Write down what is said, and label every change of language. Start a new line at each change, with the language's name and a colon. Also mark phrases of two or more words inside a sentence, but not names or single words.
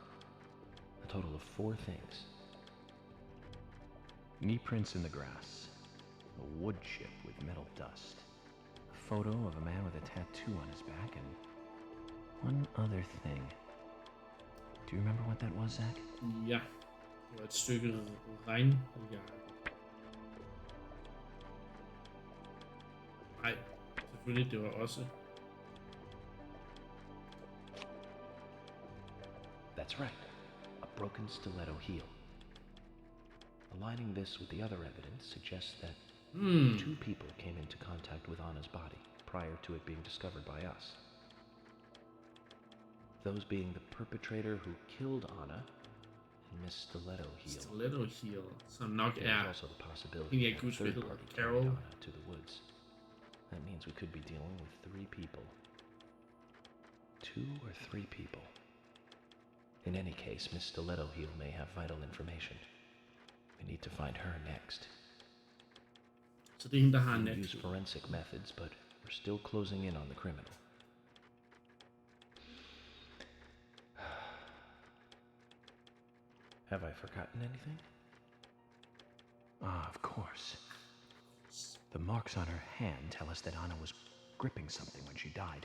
English: A total of 4 things. Knee prints in the grass, a wood chip with metal dust, a photo of a man with a tattoo on his back, and one other thing. Do you remember what that was, Zach?
Danish: Ja. Det var et stykke regnjakke. Nej, selvfølgelig, det var også...
English: That's right. A broken stiletto heel. Aligning this with the other evidence suggests that 2 people came into contact with Anna's body prior to it being discovered by us. Those being the perpetrator who killed Anna and Miss Stiletto Heel.
Danish: Stiletto Heel, som nok
English: There's
Danish: er...
English: also the possibility
Danish: Jeg
English: that
Danish: kan
English: a
Danish: huske, hvad
English: third
Danish: hedder.
English: party
Danish: Carol.
English: carried Anna to the woods. That means we could be dealing with 3 people. 2 or 3 people. In any case, Miss Stiletto Heel may have vital information. We need to find her next.
Danish: Så det er hende, der har
English: We
Danish: net.
English: use forensic methods, but we're still closing in on the criminal. Have I forgotten anything? Ah, of course. The marks on her hand tell us that Anna was gripping something when she died.